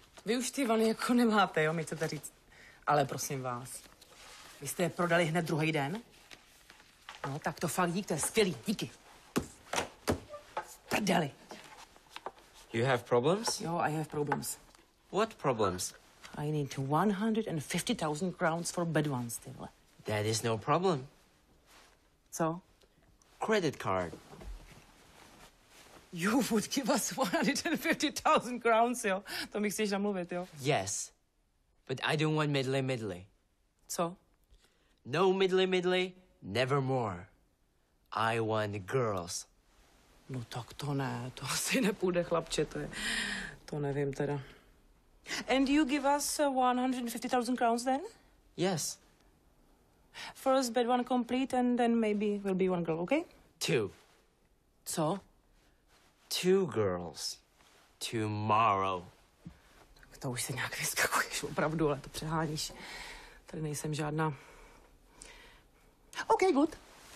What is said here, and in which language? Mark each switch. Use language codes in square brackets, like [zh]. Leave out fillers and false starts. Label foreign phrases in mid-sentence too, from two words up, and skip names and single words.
[cs] Vy už ty vany jako nemáte, jo, mi chcete říct. Ale prosím vás, vy jste je prodali hned druhý den? No, tak to fakt dík, to je skvělý, díky. Prdeli. [en] You have problems? Jo, I have problems. What problems? I need 150,000 crowns for bed ones, [cs] ty vole. [en] That is no problem. [cs] Co? [en] Credit card. You would give us 150,000 crowns, [cs] jo? To mi chceš namluvit, jo? [en] Yes. But I don't want middly. [cs] Co? [en] No middly, nevermore. I want girls. [cs] No tak to ne, to asi nepůjde, chlapče, to nevím teda. [en] And you give us 150,000 crowns then? Yes. First bed one complete and then maybe will be one girl, okay? 2. [cs] Co? [en] 2 girls. Tomorrow. [cs] Tak to už se nějak vyskakuješ, opravdu, ale to přeháníš. Tady nejsem žádná. [en] Okay, good.